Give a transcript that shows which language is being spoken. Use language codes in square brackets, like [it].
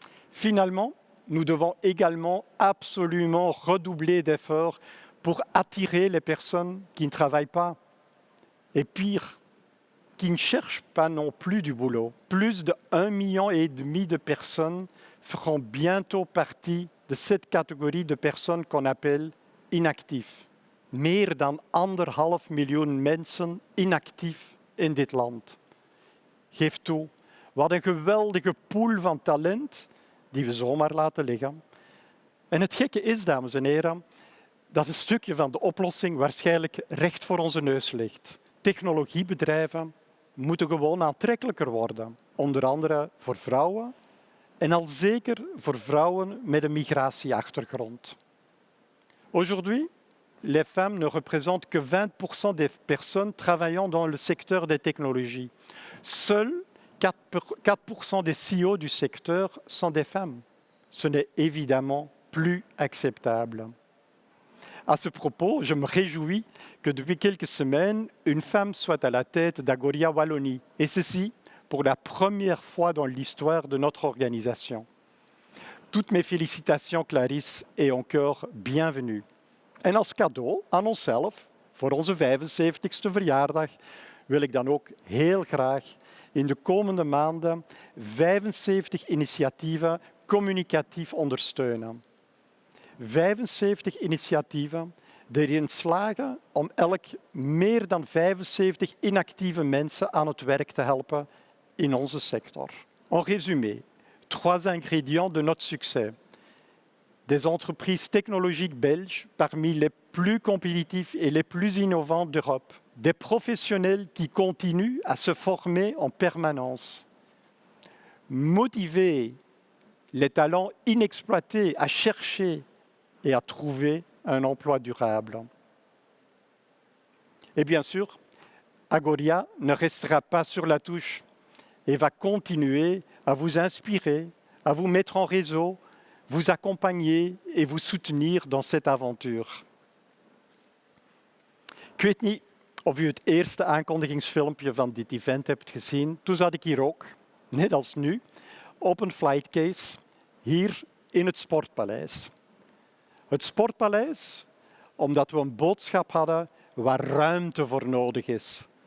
[fr] Finalement, nous devons également absolument redoubler d'efforts pour attirer les personnes qui ne travaillent pas. Et pire, qui ne cherchent pas non plus du boulot. Plus de 1,5 million de personnes feront bientôt partie de cette catégorie de personnes qu'on appelle inactief. [nl] Meer dan 1,5 miljoen mensen inactief in dit land. Geef toe, wat een geweldige pool van talent die we zomaar laten liggen. En het gekke is, dames en heren, dat een stukje van de oplossing waarschijnlijk recht voor onze neus ligt. Technologiebedrijven moeten gewoon aantrekkelijker worden. Onder andere voor vrouwen en al zeker voor vrouwen met een migratieachtergrond. [fr] Aujourd'hui, les femmes ne représentent que 20% des personnes travaillant dans le secteur des technologies. Seuls 4% des CEO du secteur sont des femmes. Ce n'est évidemment plus acceptable. À ce propos, je me réjouis que depuis quelques semaines, une femme soit à la tête d'Agoria Wallonie, et ceci pour la première fois dans l'histoire de notre organisation. Toutes mes félicitations, Clarisse, et encore bienvenue. [nl] En als cadeau aan onszelf, voor onze 75ste verjaardag, wil ik dan ook heel graag in de komende maanden 75 initiatieven communicatief ondersteunen. 75 initiatieven die erin slagen om elk meer dan 75 inactieve mensen aan het werk te helpen in onze sector. [fr] En résumé, 3 ingrédients de notre succès. Des entreprises technologiques belges parmi les plus compétitifs et les plus innovantes d'Europe. Des professionnels qui continuent à se former en permanence. Motiver les talents inexploités à chercher et à trouver un emploi durable. Et bien sûr, Agoria ne restera pas sur la touche et va continuer à vous inspirer, à vous mettre en réseau, vous accompagner et vous soutenir dans cette aventure. [nl] Ik weet niet of u het eerste aankondigingsfilmpje van dit event hebt gezien. Toen zat ik hier ook, net als nu, op een flightcase, hier in het Sportpaleis. Het Sportpaleis, omdat we een boodschap hadden waar ruimte voor nodig is.